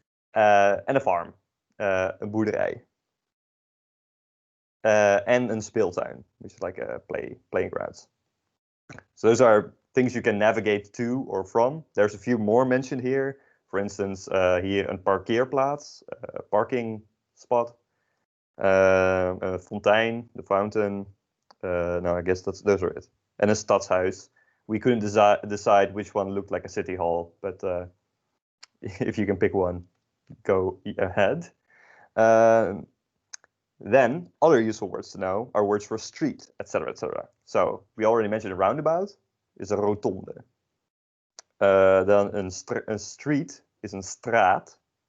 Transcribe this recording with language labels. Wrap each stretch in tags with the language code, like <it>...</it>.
<nl>En een farm, een boerderij. En een speeltuin,</nl> <en>which is like a playing grounds. So those are things you can navigate to or from. There's a few more mentioned here. For instance,</en> <nl>hier een parkeerplaats,</nl> <en>parking spot.</en> <nl>Een fontein,</nl> <en>the fountain. No, I guess those are it. And a stadshuis. We couldn't decide which one looked like a city hall, but if you can pick one, go ahead. Then other useful words to know are words for street, etc., etc. So we already mentioned a roundabout is a rotonde.</en> <nl>Dan een street is een straat.</nl>